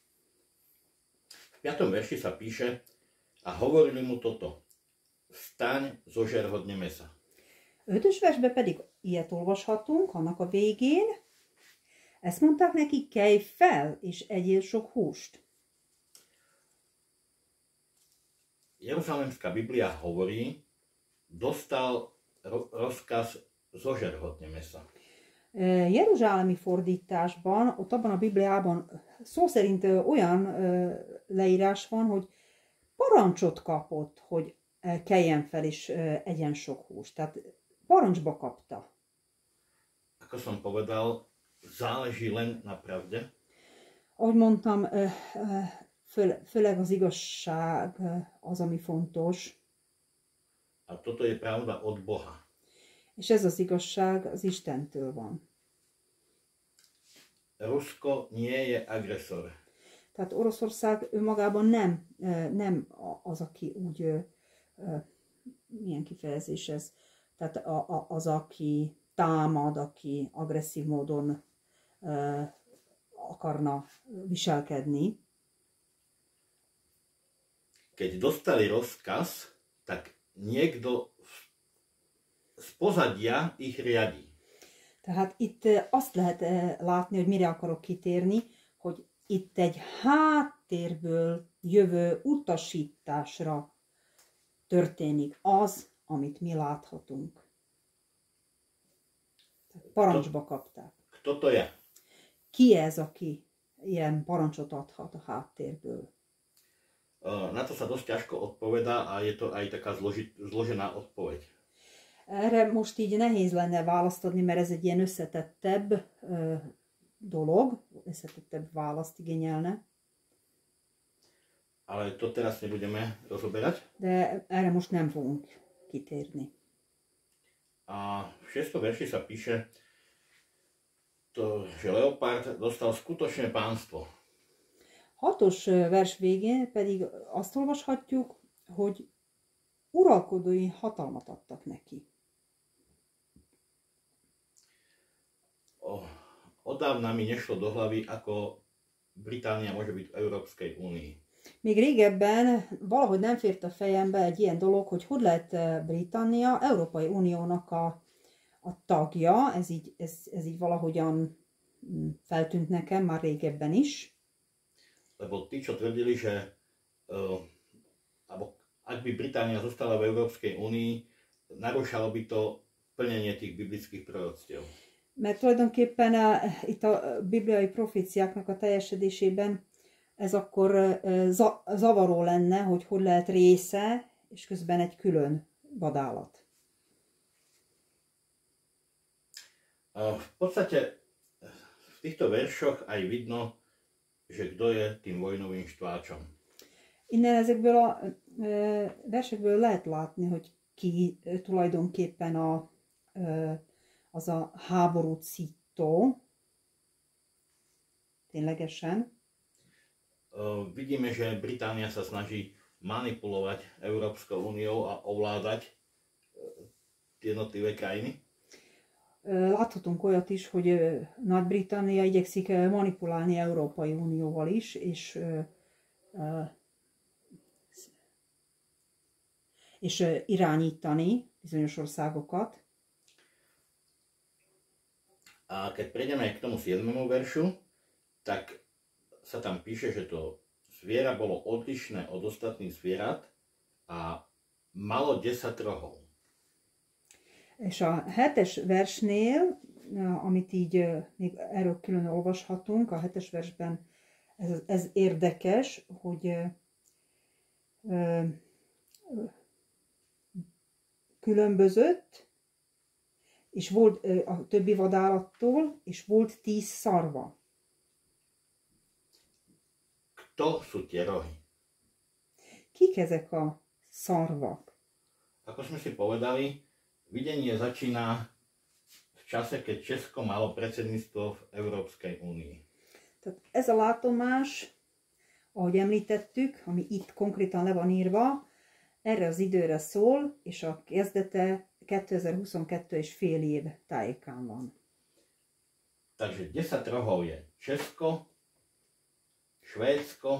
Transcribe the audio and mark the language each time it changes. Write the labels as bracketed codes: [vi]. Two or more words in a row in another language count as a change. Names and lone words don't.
[sk] V 5. verši sa píše: a hovorili mu toto: vstaň, zožer hodne mesa. [hu] 5. versben pedig ilyet olvashatunk, annak a végén. Ezt mondták neki: kelj fel, és egyél sok húst. [sk] Jeruzalemská Biblia hovorí: dostal rozkaz zožer hodne mesa. [hu] Jeruzsálemi fordításban, ott abban a Bibliában szó szerint olyan leírás van, hogy parancsot kapott, hogy keljen fel és egyen sok húst. Tehát parancsba kapta. [sk] Ako som povedal, záleží len na pravde. [hu] Ahogy mondtam, főleg az igazság az, ami fontos. [sk] A toto je pravda od Boha. [hu] És ez az igazság az Istentől van. [sk] Rusko nie je agresor. [hu] Tehát Oroszország önmagában nem az, aki úgy, milyen kifejezés ez, tehát az, aki támad, aki agresszív módon akarna viselkedni. [sk] Keď dostali rozkaz, tak niekto z pozadia ich riadi. [hu] Tehát itt azt lehet látni, hogy mire akarok kitérni, hogy itt egy háttérből jövő utasításra történik az, amit mi láthatunk. Parancsba kapták. [sk] Kto to je? [hu] Ki ez, aki ilyen parancsot adhat a háttérből? [sk] Na to sa dosť ťažko odpovedá a je to aj taká zložená odpoveď. [hu] Erre most így nehéz lenne választ adni, mert ez egy ilyen összetettebb dolog, összetettebb választ igényelne. [sk] Ale to teraz nebudeme rozoberať. [hu] De erre most nem fogunk kitérni. [sk] A v 6. verši sa píše, že Leopard dostal skutočné pánstvo. [hu] 6. vers végén pedig azt olvashatjuk, hogy uralkodói hatalmat adtak neki. [sk] Odávna mi nešlo do hlavy, ako Británia môže byť v Európskej únii. [hu] Még régebben valahogy nem fért a fejembe egy ilyen dolog, hogy lehet Britannia Európai Uniónak a tagja, ez így valahogyan feltűnt nekem már régebben is. [sk] Lebo tí, čo tvrdili, že ak by Británia zostala v Európskej únii, narušalo by to plnenie tých biblických proroctiev. [hu] Mert tulajdonképpen itt a bibliai proféciáknak a teljesedésében ez akkor zavaró lenne, hogy lehet része, és közben egy külön vadállat. [sk] V podstate v týchto veršoch aj vidno, že kto je tým vojnovým štváčom. [hu] Innen ezekből a versekből lehet látni, hogy ki tulajdonképpen az a háborút szító, ténylegesen. [sk] Vidíme, že Británia sa snaží manipulovať Európskou úniou a ovládať jednotlivé krajiny. [hu] Láthatunk olyat is, hogy Nagy-Britannia igyekszik manipulálni Európai Unióval is, és irányítani bizonyos országokat. [sk] A keď prejdeme k tomu 7. veršu, tak sa tam píše, že to zviera bolo odlišné od ostatných zvierat a malo 10 rohov. [hu] És a 7. versnél, amit így még erről külön olvashatunk, a 7. versben ez érdekes, hogy különbözött, és volt a többi vadállattól, és volt 10 szarva. [sk] Kto sú tie rohy? [hu] Kik ezek a szarvak? [sk] Ako sme si povedali, videnie začína v čase, keď Česko malo predsedníctvo v Európskej únii. [hu] Tehát ez a látomás, ahogy említettük, ami itt konkrétan le van írva, erre az időre szól, és a kezdete 2022 és fél év tájékán van. [sk] Takže 10 rohov je Česko, Švédsko,